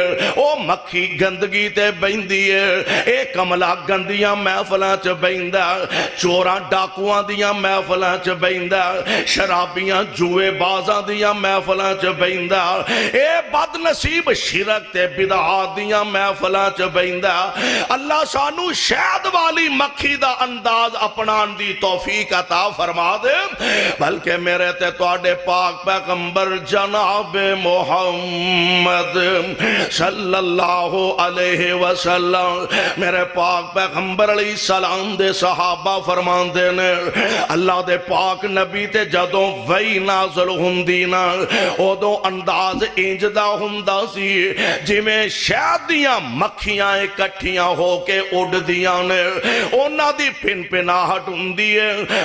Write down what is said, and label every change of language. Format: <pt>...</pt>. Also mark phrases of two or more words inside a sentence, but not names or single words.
<pa>او مکھی گندگی تے بیندی ہے، اے کملا گندیاں محفلاں چ بیندا، چوراں ڈاکوآں دیاں محفلاں چ بیندا، شرابیاں جوئے‌بازاں دیاں محفلاں چ بیندا، اے بدنصیب شرک تے بدعت دیاں محفلاں چ بیندا. اللہ سانوں شہد والی مکھی دا انداز اپنانے دی توفیق عطا فرما دے. بلکہ میرے تے تہاڈے پاک پیغمبر جناب محمد</pa> <ar>صلى الله عليه وسلم,</ar> <pa>میرے پاک پیغمبر</pa> <ar>عليه السلام</ar> <pa>دے صحابہ فرماندے نے، اللہ دے پاک نبی تے جدوں وحی نازل ہندی نا، اودوں انداز انج دا ہندا سی جیویں شہد دیاں مکھیاں اکٹھیاں ہو کے اڈدیاں نے، اوہناں دی پنپناہٹ ہندی ہے.</pa>